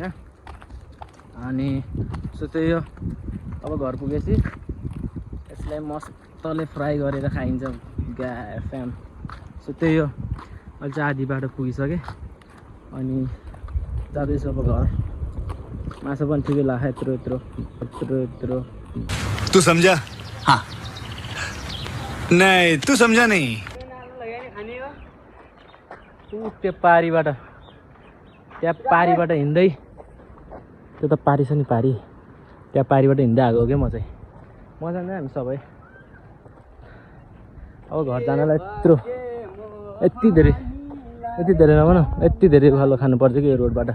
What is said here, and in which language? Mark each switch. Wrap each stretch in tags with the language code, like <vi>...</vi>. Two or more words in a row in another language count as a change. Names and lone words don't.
<ne>अनि सो त्यही हो, अब घर पुगेपछि यसलाई मस्तले फ्राई गरेर खाइन्छ फ्याम। सो त्यही हो, अहिले चाहिँ आधी बाटो पुगिसकेँ। अनि जाँदैछु अब घर। माछा पनि ठिकै लाग्यो, यत्रो यत्रो यत्रो यत्रो।</ne> <hi>तू समझा? हाँ नहीं तू समझा नहीं।</hi> <ne>त्यो पारीबाट त्यहाँ पारीबाट हिँड्दै, त्यो त पारी छ नि, पारी त्यहाँ पारीबाट हिँड्दै आएको हो क्या म चाहिँ। मजा नै हामी सबै। अब घर जानलाई यति धेरै नभनौँ, यति धेरै उकालो खानुपर्छ कि यो रोडबाट।</ne>